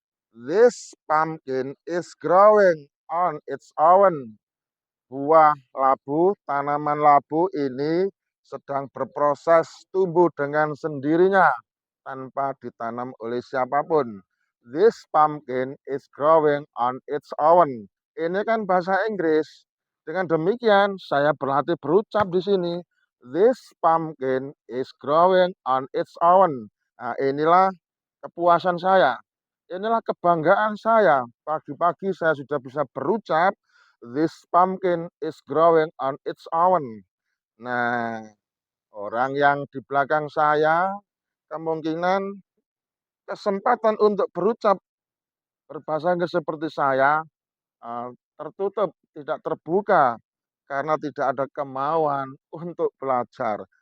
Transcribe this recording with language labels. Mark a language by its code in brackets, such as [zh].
[en] This pumpkin is growing on its own. [id] Buah labu, tanaman labu ini sedang berproses tumbuh dengan sendirinya tanpa ditanam oleh siapapun. [en] This pumpkin is growing on its own. [id] Ini kan bahasa Inggris. Dengan demikian, saya berlatih berucap di sini. [en] This pumpkin is growing on its own. [id] Nah, inilah kepuasan saya. Inilah kebanggaan saya. Pagi-pagi saya sudah bisa berucap, [en] this pumpkin is growing on its own. [id] Nah, orang yang di belakang saya kemungkinan kesempatan untuk berucap berbahasa Inggris seperti saya tertutup, tidak terbuka karena tidak ada kemauan untuk belajar.